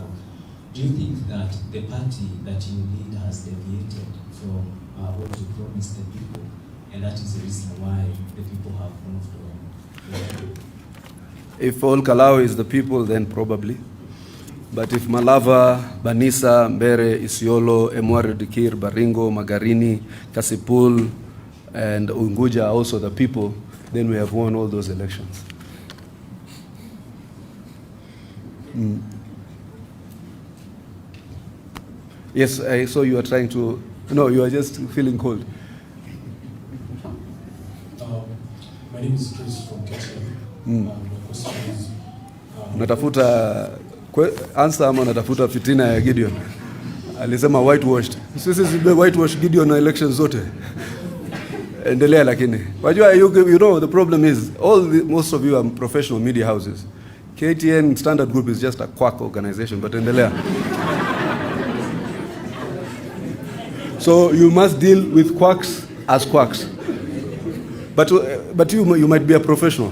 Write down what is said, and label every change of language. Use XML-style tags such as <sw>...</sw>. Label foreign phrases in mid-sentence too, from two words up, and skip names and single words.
<en>Do you think that the party that you lead has deviated from what you promised the people, and that is the reason why the people have moved on? If all Kalou is the people, then probably. But if Malava, Banisa, Mbere, Isiolo, Emwari Dikir, Baringo, Magarini, Kasipul, and Unguja are also the people, then we have won all those elections. Yes, I saw you are trying to... No, you are just feeling cold. My name is Chris from Kenya. My question is...</en> <sw>Natafuta answer ama natafuta fitina ya Gideon? Alisema whitewashed. Sisi whitewashed Gideon na elections zote. Endelea lakini. Wajua,</sw> <en>you know, the problem is most of you are professional media houses. KTN Standard Group is just a quack organization, but endelea. So you must deal with quacks as quacks. But you might be a professional.</en>